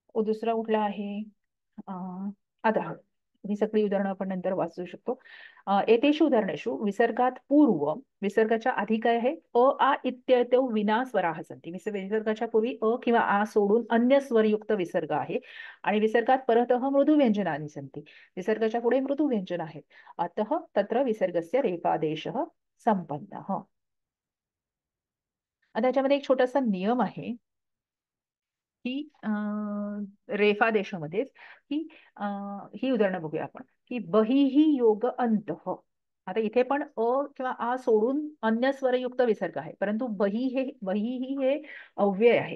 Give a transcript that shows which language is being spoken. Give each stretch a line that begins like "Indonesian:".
Marathi: दुसरा कुठला आहे आता ही सगळी उदाहरणं आपण नंतर वाचू शकतो.
Sanskrit: एतेषु उदाहरणेषु विसर्गात पूर्व
Marathi: विसर्गाच्या आधी काय आहे
Sanskrit: अ आ इत्येतौ विना स्वराः सन्ति.
Marathi: विसर्गाच्या पूर्वी अ किंवा आ सोडून अन्य स्वरयुक्त विसर्ग आहे आणि
Sanskrit: विसर्गात परतः मृदू व्यंजनानि सन्ति.
Marathi: विसर्गाच्या पुढे मृदू व्यंजन आहेत.
Sanskrit: अतः तत्र विसर्गस्य रेफादेशः संपन्नः.
Marathi: आता त्याच्यामध्ये एक छोटासा नियम आहे की रेफादेशामध्येच की ही उदाहरणं बघूया आपण की बहिः योग अंतः. आता इथे पण अ किंवा आ सोडून अन्य स्वरयुक्त विसर्ग आहे, परंतु बहिः हे अव्यय आहे.